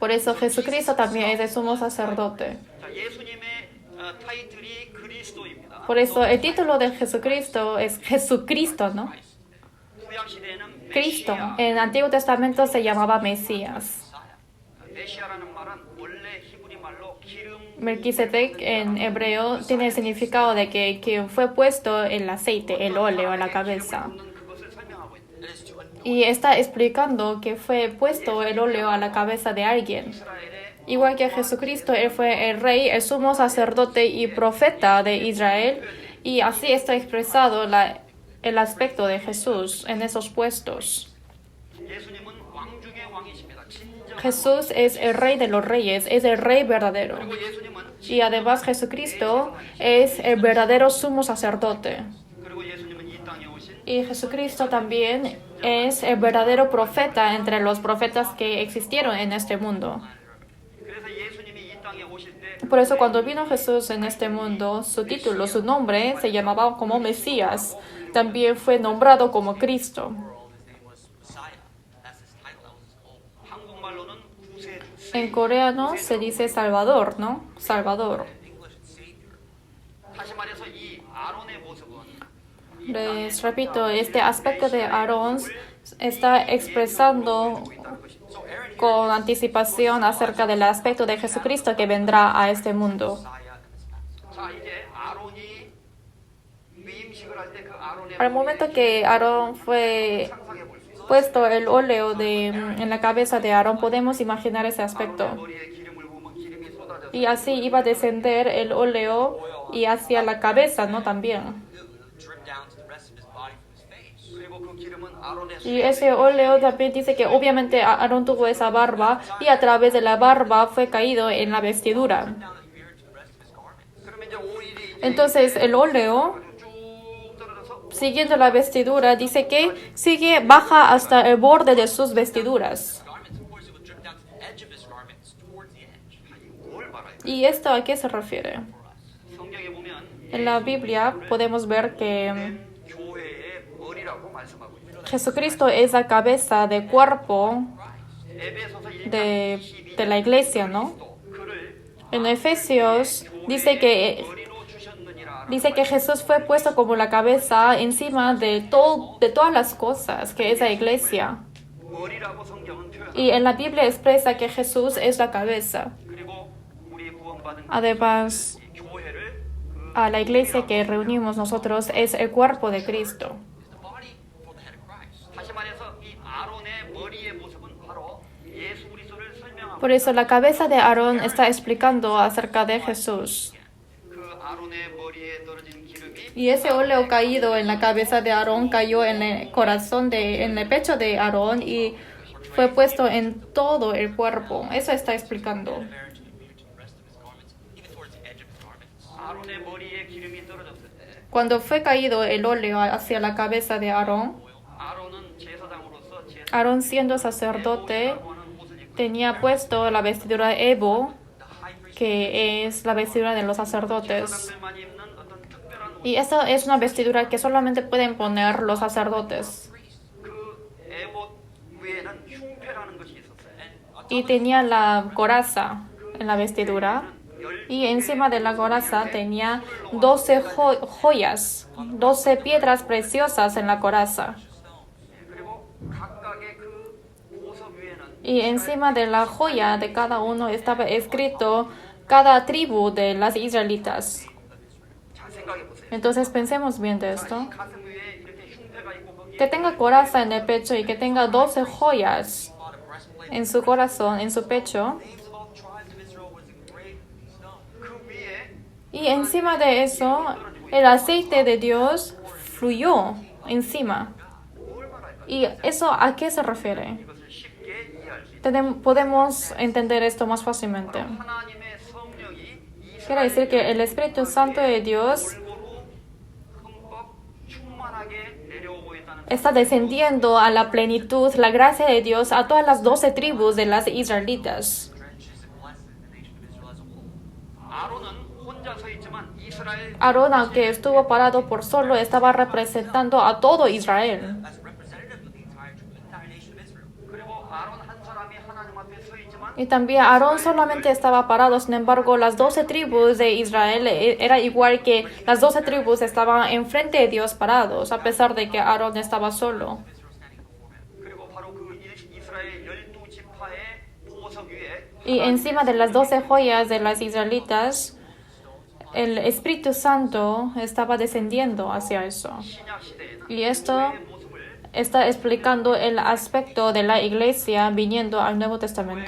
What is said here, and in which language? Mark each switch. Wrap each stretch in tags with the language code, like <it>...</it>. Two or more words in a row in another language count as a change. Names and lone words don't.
<es>Por eso Jesucristo también es el sumo sacerdote.</es> <ko>자, 예수님의 타이틀이 그리스도입니다.</ko> <es>Por eso el título de Jesucristo es Jesucristo, ¿no?</es> <ko>구약 시대에는</ko> <es>Cristo.</es> <ko>메시아,</ko> <es>En el Antiguo Testamento se llamaba Mesías.</es> <ko>메시아라는 말은 원래 히브리 말로 기름</ko> <es>Melquisedec en hebreo tiene el significado de que fue puesto el aceite, el óleo en la cabeza.</es> <ko>붓는 그것을 설명하고 있다.</ko> <en>it is to anoint</en> <es>Y está explicando que fue puesto el óleo a la cabeza de alguien.</es> <ko>이스라엘의</ko> <es>Igual que Jesucristo, Él fue el rey, el sumo sacerdote y profeta de Israel. Y así está expresado el aspecto de Jesús en esos puestos.</es> <ko>예수님은 왕 중의 왕이십니다. 진정.</ko> <es>Jesús es el rey de los reyes, es el rey verdadero.</es> <ko>그리고 예수님은</ko> <es>Y además Jesucristo es el verdadero sumo sacerdote.</es> <ko>그리고 예수님은 이 땅에 오신</ko> <es>Y Jesucristo también es el verdadero profeta entre los profetas que existieron en este mundo.</es> <ko>그래서 예수님이 이 땅에 오실 때</ko> <es>Por eso cuando vino Jesús en este mundo, su título, su nombre se llamaba como Mesías. También fue nombrado como Cristo.</es> <en>His name was Messiah. That's his title. That was his whole.</en> <ko>한국말로는 구세주.</ko> <es>En coreano se dice Salvador, ¿no? Salvador.</es> <en>In English, it's Savior.</en> <ko>다시 말해서 이 아론의 모습은</ko> <es>Les repito, este aspecto de Aarón está expresando</es> <en>So Aaron here</en> <es>con anticipación acerca del aspecto de Jesucristo que vendrá a este mundo.</es> <en>Messiah and his master.</en> <ko>자 이제 아론이 위임식을 할 때 그 아론의</ko> <es>Al momento que Aarón fue</es> <ko>상상해 볼 수 있어요.</ko> <es>puesto el óleo en la cabeza de Aarón, podemos imaginar ese aspecto.</es> <ko>머리에 기름을 부으면 기름이 쏟아져서</ko> <es>Y así iba a descender el óleo y hacia la cabeza, ¿no? También.</es> <en>It would drip down to the rest of his body from his face.</en> <ko>그리고 그 기름은 아론의</ko> <es>Y ese óleo también dice que obviamente Aarón tuvo esa barba y a través de la barba fue caído en la vestidura.</es> <en>Down the beard to the rest of his garments.</en> <ko>그러면 이제 오일이</ko> <es>Entonces el óleo,</es> <ko>쭉 떨어져서</ko> <es>siguiendo la vestidura, dice que baja hasta el borde de sus vestiduras.</es> <en>Garments, of course, it would drip down to the edge of his garments, towards the edge.</en> <ko>뭘 말아요?</ko> <es>¿Y esto a qué se refiere?</es> <ko>성경에 보면</ko> <es>En la Biblia podemos ver que</es> <ko>교회의 머리라고 말씀하고 있어요.</ko> <es>Jesucristo es la cabeza de cuerpo</es> <ko>에베소서 1장</ko> <es>de la iglesia, ¿no?</es> <ko>그를</ko> <es>En Efesios dice que</es> <ko>머리로 주셨느니라.</ko> <es>Jesús fue puesto como la cabeza encima de todas las cosas que es la iglesia.</es> <ko>머리라고 성경은 표현합니다.</ko> <es>Y en la Biblia expresa que Jesús es la cabeza.</es> <ko>그리고 우리 구원받은</ko> <es>Además,</es> <ko>교회를</ko> <es>a la iglesia que reunimos nosotros es el cuerpo de Cristo.</es> <en>Is the body for the head of Christ.</en> <ko>다시 말해서 이 아론의 머리의 모습은 바로 예수 그리스도를 설명하고</ko> <es>Por eso la cabeza de Aarón está explicando acerca de Jesús.</es> <ko>그 아론의 머리에 떨어진 기름이</ko> <es>Y ese óleo caído en la cabeza de Aarón cayó en el en el pecho de Aarón y fue puesto en todo el cuerpo. Eso está explicando.</es> <en>Aaron to the beard to the rest of his garments, even towards the edge of his garments.</en> <ko>아론의 머리에 기름이 떨어졌을 때</ko> <es>Cuando fue caído el óleo hacia la cabeza de Aarón,</es> <ko>아론은 제사장으로서</ko> <es>Aarón siendo sacerdote</es> <ko>제사라고 하는 옷을 입고</ko> <es>tenía puesto la vestidura Evo, que es la vestidura de los sacerdotes.</es> <ko>제사장들만 입는 어떤 특별한</ko> <es>Y esa es una vestidura que solamente pueden poner los sacerdotes.</es> <ko>그 에봇 위에는 흉패라는 것이 있었어요.</ko> <es>Y tenía la coraza en la vestidura. Y encima de la coraza tenía 12 joyas, 12 piedras preciosas en la coraza.</es> <ko>그리고 각각의 그 보석 위에는</ko> <es>Y encima de la joya de cada uno estaba escrito cada tribu de las israelitas.</es> <ko>잘 생각해 보세요.</ko> <es>Entonces pensemos bien de esto.</es> <ko>이 가슴 위에 이렇게 흉패가 있고 거기에</ko> <es>Que tenga coraza en el pecho y que tenga 12 joyas</es> <en>bought a breastplate.</en> <es>en su corazón, en su pecho.</es> <en>Names of all the tribes of Israel was engraved in stone.</en> <ko>그 위에</ko> <es>Y encima de eso, el aceite de Dios fluyó encima.</es> <ko>뭘 말할까?</ko> <es>¿Y eso a qué se refiere?</es> <ko>이것을 쉽게 이해할 수 있어요.</ko> <es>Podemos entender esto más fácilmente.</es> <ko>하나님의 성령이</ko> <es>Quiere decir que el Espíritu Santo de Dios</es> <ko>골고루 흠뻑 충만하게 내려오고 있다는</ko> <es>está descendiendo a la plenitud, la gracia de Dios a todas las 12 tribus de las israelitas.</es> <en>Drenches and blesses the nation of Israel as a whole.</en> <ko>아론은 혼자 서 있지만 이스라엘</ko> <es>Aarón, aunque estuvo parado por solo, estaba representando a todo Israel.</es> <en>As a representative of the entire nation of Israel.</en> <ko>그리고 아론 한 사람이 하나님 앞에 서 있지만</ko> <es>Y también Aarón solamente estaba parado, sin embargo, las 12 tribus de Israel era igual que las 12 tribus estaban enfrente de Dios parados, a pesar de que Aarón estaba solo.</es> <en>Israel standing before him.</en> <ko>그리고 바로 그 이스라엘 12지파의 보석 위에</ko> <es>Y encima de las 12 joyas de las israelitas, el Espíritu Santo estaba descendiendo hacia eso.</es> <ko>신약 시대에는</ko> <es>Y esto</es> <ko>교회의 모습을</ko> <es>está explicando el aspecto de la iglesia viniendo al Nuevo Testamento.</es>